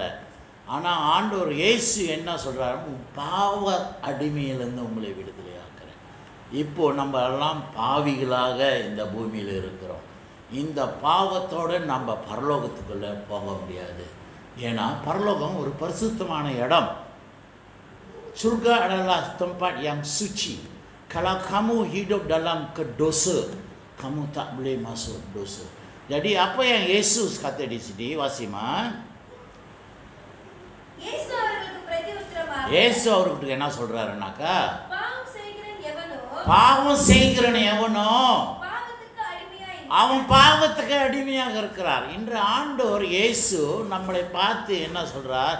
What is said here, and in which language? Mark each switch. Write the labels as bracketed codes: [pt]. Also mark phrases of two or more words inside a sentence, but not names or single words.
[ta] ஆனால் ஆண்டவர் இயேசு என்ன சொல்கிறாரு? பாவ அடிமையிலேருந்து உங்களை விடுதலையாக்குறேன். இப்போது நம்ம எல்லாம் பாவிகளாக இந்த பூமியில் இருக்கிறோம். இந்த பாவத்தோடு நம்ம பரலோகத்துக்குள்ளே போக முடியாது. ஏன்னா பரலோகம் ஒரு பரிசுத்தமான இடம். [ms] Surga adalah tempat yang suci. Kalau kamu hidup dalam dosa, kamu tak boleh masuk dosa. Jadi apa yang Yesus kata di sini, Wasiman? [ta] இயேசு அவர்களுக்கு பிரதியுத்தரமாக இயேசு அவருக்கு என்ன சொல்றாருனாக்கா, பாவம் செய்கிறவன் எவனோ பாவம் செய்கிறவன் எவனோ பாவத்துக்கு அடிமையாய் அவன் பாவத்துக்கு அடிமையாக இருக்கிறார். இன்று ஆண்டவர் இயேசு நம்மளை பார்த்து என்ன சொல்றார்?